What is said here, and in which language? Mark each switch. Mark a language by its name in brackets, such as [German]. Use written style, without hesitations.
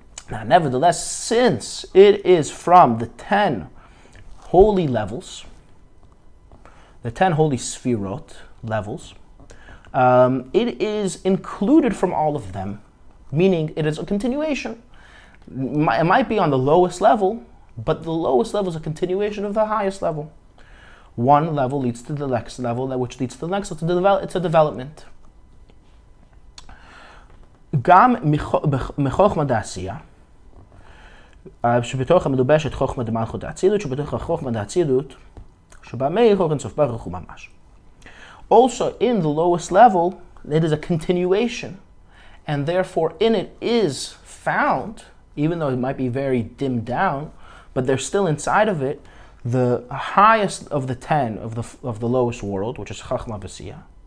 [English] Now, nevertheless, since it is from the 10 holy levels, the 10 holy sfirot levels, it is included from all of them, meaning it is a continuation. It might be on the lowest level, but the lowest level is a continuation of the highest level. One level leads to the next level, which leads to the next level. It's a development. [Hebrew] Gam mechokma da'asiya, שבתוך המדובשת חוכמה דמלכות דאצילות, שבתוך החוכמה דאצילות, שבה מאיר אור אינסוף ברוך הוא ממש. [English] Also, in the lowest level, it is a continuation, and therefore in it is found, even though it might be very dimmed down, but there's still inside of it the highest of the 10 of the lowest world, which is Chachma V'Asiya.